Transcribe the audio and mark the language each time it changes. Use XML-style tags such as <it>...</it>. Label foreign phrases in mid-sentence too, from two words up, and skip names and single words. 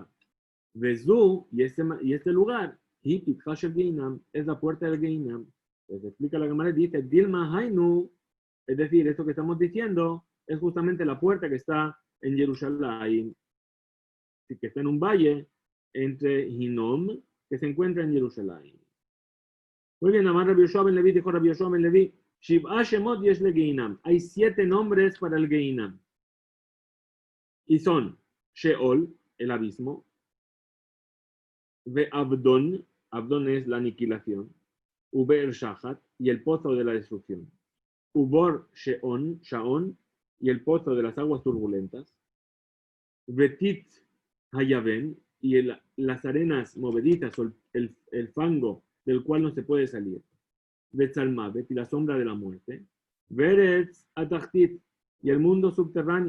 <es>Vezú, y este lugar, es la puerta del Geinam. Pues explica la Gemara, dice,</es> <arc>דילמא היינו,</arc> <es>es decir, esto que estamos diciendo es justamente la puerta que está en Jerusalén, que está en un valle entre Hinnom, que se encuentra en Jerusalén. Muy bien, Amar Rabbi Yoshua ben Levi, dijo Rabbi Yoshua ben Levi,</es> <he>שבעה שמות יש לגיהנם.</he> <es>Hay 7 nombres para el Geinam. Y son Sheol, el abismo,</es> <he>ואבדון,</he> <es>Abdon es la aniquilación,</es> <he>ובאר שחת,</he> <es>y el pozo de la destrucción,</es> <he>ובור שאון שאון,</he> <es>y el pozo de las aguas turbulentas,</es> <he>ובטיט היון,</he> <es>y las arenas movedizas o el fango del cual no se puede salir, Betzalmavet, y la sombra de la muerte,</es> <he>ובארץ התחתית,</he> <es>y el mundo subterráneo.</es>